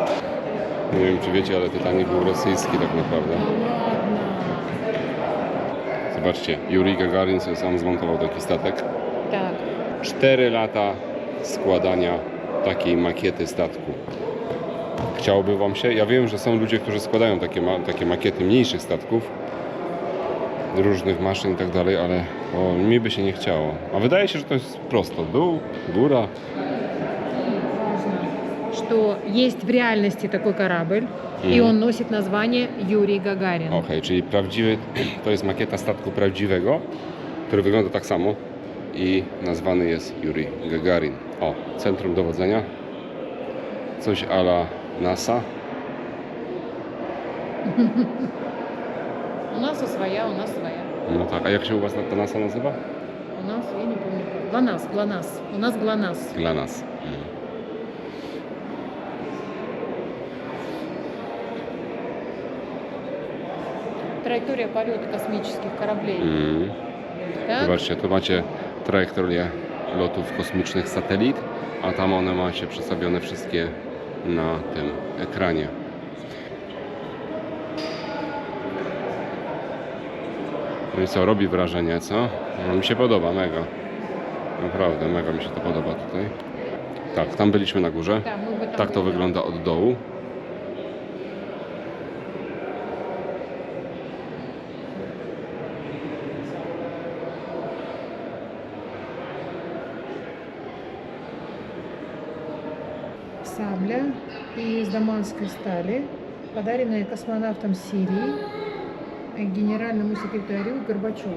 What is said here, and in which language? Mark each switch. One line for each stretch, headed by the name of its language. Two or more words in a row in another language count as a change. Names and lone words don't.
Polish: nie wiem czy wiecie, ale Titanic był rosyjski tak naprawdę.
Russian: Да ладно.
Polish: Zobaczcie, Juri Gagarin sobie sam zmontował taki statek.
Russian: Так.
Polish: 4 lata składania takiej makiety statku. Chciałoby Wam się? Ja wiem, że są ludzie, którzy składają takie makiety mniejszych statków, różnych maszyn i tak dalej, ale mi by się nie chciało. A wydaje się, że to jest prosto. Dół, góra.
Russian: Что есть в реальности такой корабль, и он носит название Юрий Гагарин.
Polish: Okej, czyli prawdziwy, to jest makieta statku prawdziwego, który wygląda tak samo i nazwany jest Juri Gagarin. O, centrum dowodzenia. Coś a la NASA.
Russian: У нас своя, у нас своя. No tak, a jak się u Was ta NASA nazywa? У нас, я не помню как. ГЛОНАСС, ГЛОНАСС. У нас ГЛОНАСС.
Polish: GLONASS.
Russian: Траектория полета космических кораблей. Так?
Polish: Zobaczcie, tu macie trajektorię lotów kosmicznych satelit, a tam one macie przedstawione wszystkie na tym ekranie. No i co, robi wrażenie, co? No, mi się podoba, mega. Naprawdę, mega mi się to podoba tutaj. Tak, tam byliśmy na górze. Tak, my by tam Tak to byli. wygląda od dołu.
Russian: Сабля из дамасской стали, подаренная космонавтом Сирии генеральному секретарю Горбачеву.